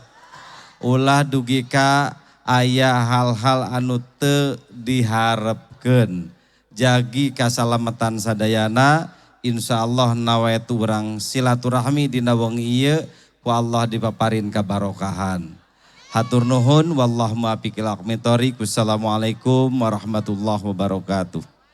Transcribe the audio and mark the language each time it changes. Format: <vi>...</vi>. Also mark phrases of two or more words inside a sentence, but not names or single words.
<su>Ulah dugi ka aya hal-hal anu teu diharepkeun. Jagi kasalametan sadayana, insyaallah nawetu urang silaturahmi dina wong ieu ku Allah dipaparin kabarokahan. Hatur nuhun</su> <ar>والله الموفق إلى أقوم الطريق. والسلام عليكم ورحمة الله وبركاته.</ar>